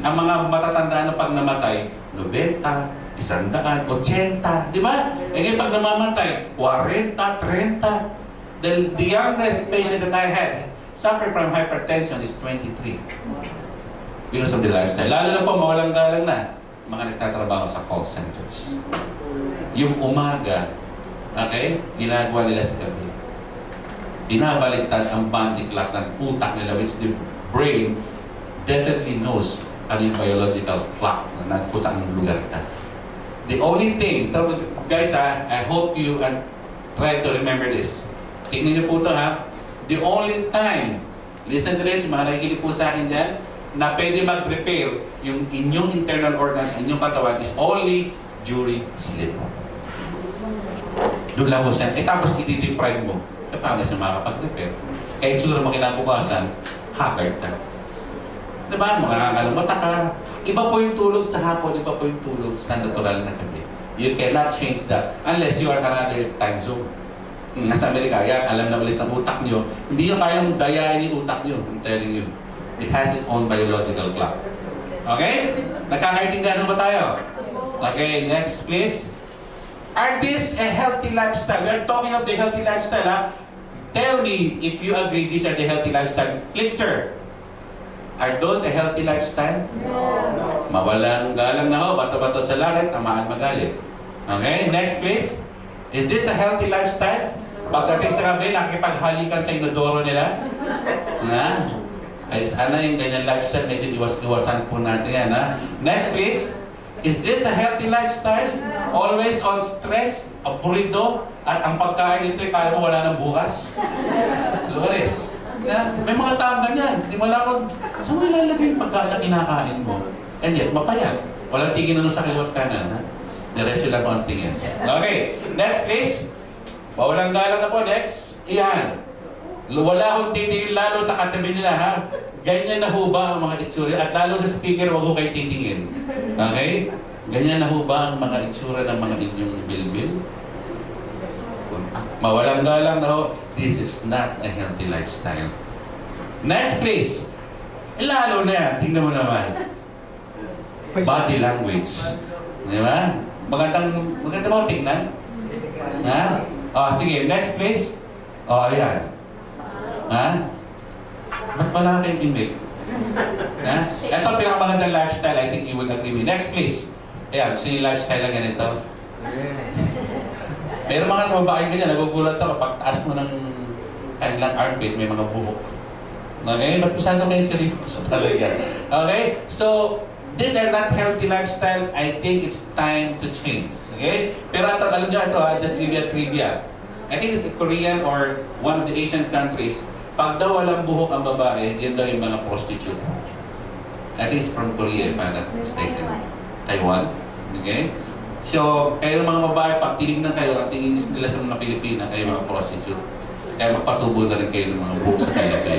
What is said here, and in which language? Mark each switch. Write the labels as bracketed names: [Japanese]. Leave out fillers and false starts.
[Filipino] Ang mga matatanda na pag namatay, 90, 100, 80, di ba? E ngayon pag namamatay, 40, 30. [English] Then the youngest patient that I had suffered from hypertension is 23. Because of the lifestyle. [Filipino] Lalo na po, mawalang galang na mga nagtatrabaho sa call centers. Yung umaga, okay, ginagawa nila sa gabi. Binabaliktad ang body clock ng utak nila, [English] which the brain definitely knows [Filipino] ano yung biological clock na kung saan lugar ka. [English] The only thing, guys I hope you try to remember this. [Filipino] Tingnan niyo po ito ha. [English] The only time, listen to this, [Filipino] mga nakikinig po sa akin dyan, na pwede mag-repair yung inyong internal organs, inyong katawan [English] is only during sleep. [Filipino] Doon lang po siya. Tapos iti-deprive mo. Paano siya makakapag-repair? Kaya siguro mo kinabukasan, haggard ka. Diba? Makakalamata ka. Iba po yung tulog sa hapon, iba po yung tulog sa natural na gabi. [English] You cannot change that unless you are another time zone. [Filipino] Nasa Amerika, yan, alam na ulit ang utak nyo. Hindi nyo kayang dayain yung utak nyo. [English] I'm telling you. It has its own biological clock. Okay? [Filipino] Nakakaintindihan ba tayo? [English] Okay, next please. Are this a healthy lifestyle? We're talking of the healthy lifestyle, ha? Tell me if you agree these are the healthy lifestyle. Click, sir. Are those a healthy lifestyle? No. [Filipino] Mawalang galang na ho, bato-bato sa langit, tamaan magalit. [English] Okay, next please. Is this a healthy lifestyle? [Filipino] Pagdating sa gabi, nakipaghalikan sa inodoro nila? Ha? Ay, sana yung ganyan lifestyle, medyo iwas-iwasan po natin yan, ha? Next please. [English] Is this a healthy lifestyle? [Filipino] Always on stress, aburido, at ang pagkain nito, kala mo wala ng bukas? Lores. May mga taong ganyan. Di mo lang kung, saan mo ilalagay yung pagkain na kinakain mo? [English] And yet, [Filipino] mapayat. Walang tingin na sa kaliwat kanan, ha? Diretso lang po ang tingin. [English] Okay, next please. [Filipino] Walang galang na po, next. Iyan. Wala akong titingin lalo sa katabi nila, ha? Ganyan na ho ba ang mga itsura? At lalo sa speaker, wag ho kayo titingin. Okay? Ganyan na ho ba ang mga itsura ng mga inyong bilbil? Mawalang galang na ho. [English] This is not a healthy lifestyle. [Filipino] Next please. Lalo na yan. Tingnan mo naman. Body language. Di ba? Maganda mo tingnan? Ha? Oh, sige. Next please. Oh, ayan. Ha? Ba't wala kayong imig? Ha? Ito ang pinakamagandang lifestyle. [English] I think you will agree with me. Next, please. [Filipino] Ayan, gusto yung lifestyle na ganito? Pero mga babae ganyan, nagugulat ako kapag taas mo ng kanilang armpit, may mga buhok. Okay? Ba't masyado kayo seryoso talaga? Okay? [English] So, these are not healthy lifestyles. I think it's time to change. Okay? Pero ito, [Filipino] alam nyo ito, [English] just give you a trivia. I think it's Korean or one of the Asian countries. [Filipino] Pag daw walang buhok ang babae, yun daw yung mga prostitutes. [English] I think it's from Korea, if I'm not mistaken. Taiwan. Okay? [Filipino] So, kayo mga babae, pag tinignan kayo, at tingin nila sa mga Pilipina, kayo mga prostitute. Kaya magpatubo na rin kayo ng mga buhok sa kaya.